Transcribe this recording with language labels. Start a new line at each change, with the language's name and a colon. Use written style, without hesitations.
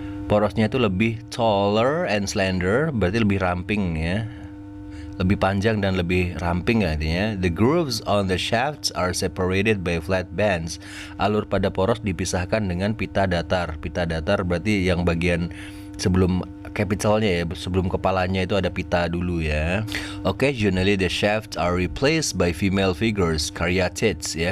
Indonesian: Porosnya itu lebih
English: taller and slender,
Indonesian: berarti lebih ramping ya, lebih panjang dan lebih ramping artinya.
English: The grooves on the shafts are separated by flat bands.
Indonesian: Alur pada poros dipisahkan dengan pita datar. Pita datar berarti yang bagian sebelum capitalnya ya, sebelum kepalanya itu ada pita dulu ya.
English: Occasionally the shafts are replaced by female figures, caryatids ya.